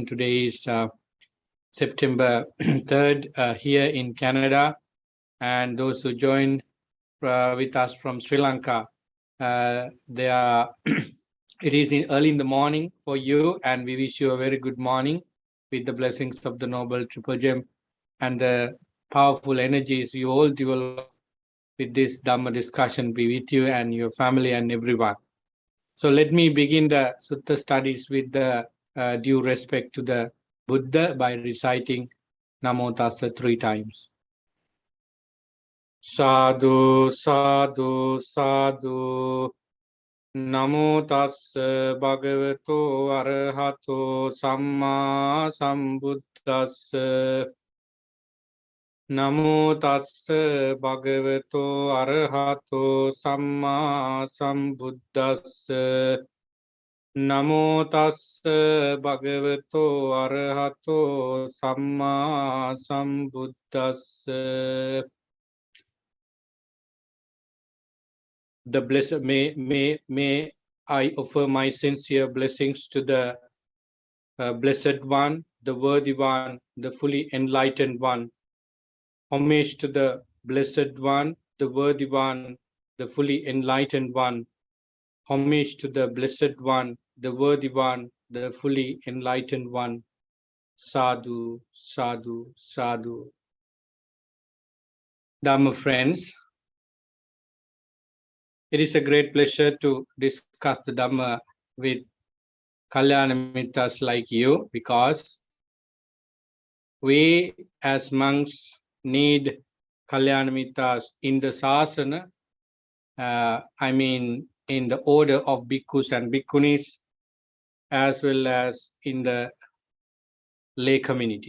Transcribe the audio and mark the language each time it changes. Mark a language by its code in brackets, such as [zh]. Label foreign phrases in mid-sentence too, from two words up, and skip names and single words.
[en] Today is September 3rd here in Canada, and those who join with us from Sri Lanka, they are it is early in the morning for you, and we wish you a very good morning with the blessings of the Noble Triple Gem and the powerful energies you all develop with this Dhamma discussion be with you and your family and everyone. So let me begin the Sutta studies with the due respect to the Buddha by reciting Namo Tassa 3 times. [pi] Sadhu, sadhu, sadhu. Namo Tassa Bhagavato Arahato Samma Sambuddhassa. Namo Tassa Bhagavato Arahato Samma Sambuddhassa. Namo Tassa Bhagavato Arahato Samma Sambuddhassa. [en] The blessed may I offer my sincere blessings to the Blessed One, the Worthy One, the fully enlightened One. Homage to the Blessed One, the Worthy One, the fully enlightened One. Homage to the Blessed One, the Worthy One, the fully enlightened One. [pi] Sadhu, sadhu, sadhu. [en] Dhamma friends, it is a great pleasure to discuss the Dhamma with Kalyana Mittas like you, because we as monks need Kalyana Mittas in the Sasana, in the order of bhikkhus and bhikkhunis, as well as in the lay community.